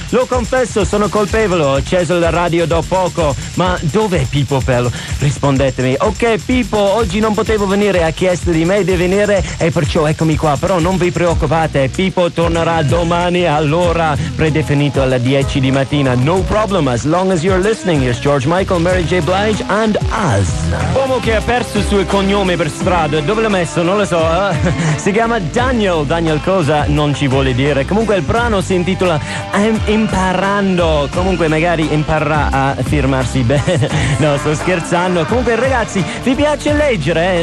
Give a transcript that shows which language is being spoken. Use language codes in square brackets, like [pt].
[it] Lo confesso, sono colpevole, ho acceso la radio da poco, ma dov'è Pippo Pelo? Rispondetemi. Ok Pippo, oggi non potevo venire, ha chiesto di me di venire e perciò eccomi qua, però non vi preoccupate, Pippo tornerà domani all'ora predefinito alle 10 di mattina. [en] No problem, as long as you're listening, it's George Michael, Mary J. Blige and us. [it] Uomo che ha perso il suo cognome per strada, dove l'ha messo? Non lo so, eh? Si chiama Daniel, Daniel cosa? Non ci vuole dire. Comunque il brano si intitola Imparando, comunque magari imparerà a firmarsi bene. No, sto scherzando. Comunque ragazzi, vi piace leggere?